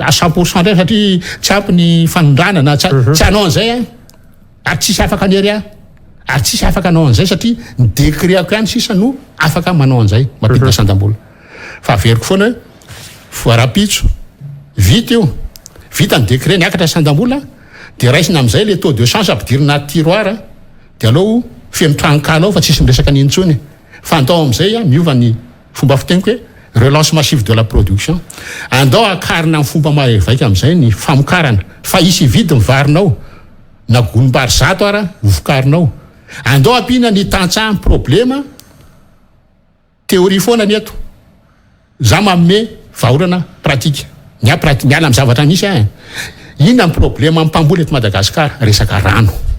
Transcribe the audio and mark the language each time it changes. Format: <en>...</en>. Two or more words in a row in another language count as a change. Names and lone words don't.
<mg>à 100% ndray satria tsy ampy ny fanondrana na tsy anao an'izay ary tsisy afaka anery ary tsisy afaka anao an'izay satria ny décret ako ihany sisa no afaka manao an'izay mampidina sandam-bola fa averiko foana hoe voarapitso vita io vita ny décret niakatra sandam-bola de raisina am'izay</mg> <fr>le taux de</fr> <mg>change ampidirina tiroara de alao feno tranokala fa tsisy miresaka nintsony fa andao am'izay miova ny fomba fiteniko hoe</mg> <fr>relance massive de la production</fr> <mg>andao akarina ny fomba mahevaika am'izay ny famokarana fa isy vidy mivarinao na gonimbary zato ara hovokarinao andao ampina ny tantsaha problema théorie foana ny eto za manome vahaolana pratika miala amin'ny zavatra misy inona ny problema mpamboly eto Madagasikara resaka rano</mg>